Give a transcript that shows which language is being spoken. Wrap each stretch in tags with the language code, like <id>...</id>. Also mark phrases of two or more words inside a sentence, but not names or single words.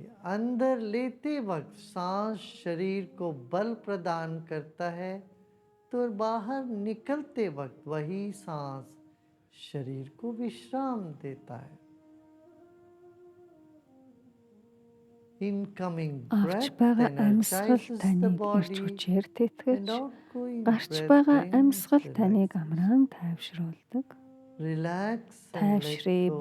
<hi>अंदर लेते वक्त सांस शरीर को बल प्रदान करता है, तो बाहर निकलते वक्त वही सांस शरीर को विश्राम देता है।</hi> <en>Incoming</en> <mn>Авч</mn> <en>breath</en> <mn>байгаа амьсгал</mn> <en>energizes the</en> <mn>таныг эрч</mn> <en>body</en> <mn>хүчээр</mn> <en>and</en> <mn>тэтгэж,</mn> <en>outgoing</en> <mn>гарч</mn> <en>breath</en> <mn>байгаа</mn> <en>brings</en> <mn>амьсгал таныг</mn> <en>relaxation.</en> <mn>амраан тайвшруулдаг.</mn> <en>Relax and let</en> <mn>Тайвшрый,</mn> <en>go.</en>